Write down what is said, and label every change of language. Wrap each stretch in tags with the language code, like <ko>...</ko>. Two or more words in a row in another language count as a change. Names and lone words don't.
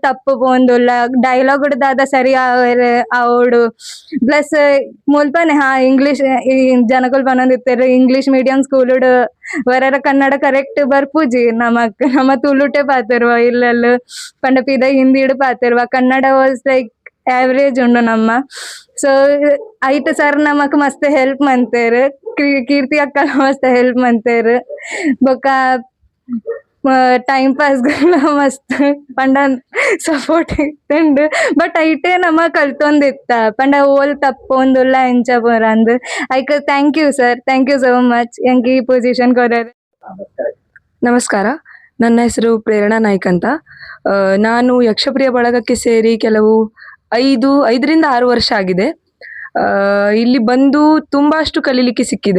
<tcy>ತಪ್ಪು ಪೋಂದುಲ್ಲ ಡೈಲಾಗ್ ದಾದ ಸರಿ ಆವಡು ಪ್ಲಸ್ ಮುಲ್ಪನೆ ಇಂಗ್ಲಿಷ್ ಜನಕುಲ್ ಪನೊಂದಿತ್ತೇರು</tcy> <en>English medium school</en> <tcy>ವರರ ಕನ್ನಡ ಕರೆಕ್ಟ್ ಬರ್ಪೂಜಿ ನಮ್ಮ ತುಳುಟೆ ಪಾತೆರ್ವ ಇಲ್ಲೆಲ್ಲ ಪಂಡ ಪಿದ ಹಿಂದಿಡು ಪಾತೆರ್ವ ಕನ್ನಡ</tcy> <en>was like average</en> <tcy>ಉಂಡು ನಮ್ಮ ಸೊ ಐಟ್ ಸರ್ ನಮಕ್ ಮಸ್ತ್ ಹೆಲ್ಪ್ ಮಂತೇರು ಕೀರ್ತಿ ಅಕ್ಕ ಮಸ್ತ್ ಹೆಲ್ಪ್ ಮಂತೇರು ಬೊಕ್ಕ</tcy> <en>time pass</en> <tcy>ಮಸ್ತ್ ಪಂಡ ಸಪೋರ್ಟ್ ಇತ್ತಂಡು ಬಟ್ ಐಟೇ ನಮ ಕಲ್ತೊಂದಿತ್ತ ಪಂಡ ಓಲ್ ತಪ್ಪೊಂದುಲ್ಲ ಎಂಚ ಪೂರ ಅಂದ್ ಐಕ್</tcy> <en>thank you sir, thank you so much</en> <tcy>ಎಂಕ್ ಈ ಪೊಸಿಷನ್ ಕೊಡೋರು.</tcy> <kn>ನಮಸ್ಕಾರ, ನನ್ನ ಹೆಸರು ಪ್ರೇರಣಾ ನಾಯ್ಕ್ ಅಂತ. ನಾನು ಯಕ್ಷಪ್ರಿಯ ಬಳಗಕ್ಕೆ ಸೇರಿ ಕೆಲವು 5ರಿಂದ 6 ವರ್ಷ ಆಗಿದೆ. ಇಲ್ಲಿ ಬಂದು ತುಂಬಾಷ್ಟು ಕಲೀಲಿಕ್ಕೆ ಸಿಕ್ಕಿದೆ.</kn>